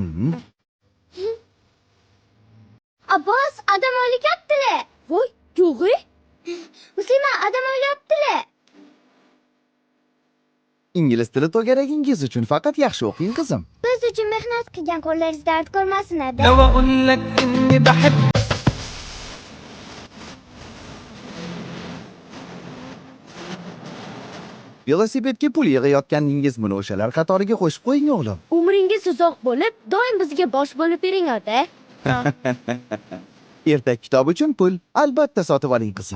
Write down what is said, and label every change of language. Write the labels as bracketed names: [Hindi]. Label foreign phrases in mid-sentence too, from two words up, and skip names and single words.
[Uzbek] Abbos, adam olyaptilar. Voy, yo'g'i? Muslima, adam olyaptilar. Ingliz tili to'garagingiz uchun faqat yaxshi o'qing qizim. Biz uchun mehnat qilgan qo'llaringiz dard ko'rmasin ada. [Arabic] لو اقول لك اني بحب [Uzbek] Velosipedga pul yig'ayotganingiz buni o'shalar qatoriga qo'shib qo'ying o'g'lim. Umringiz uzoq bo'lib, doim bizga bosh bo'lib bering ota. Ertak kitob uchun pul albatta sotib oling qizim.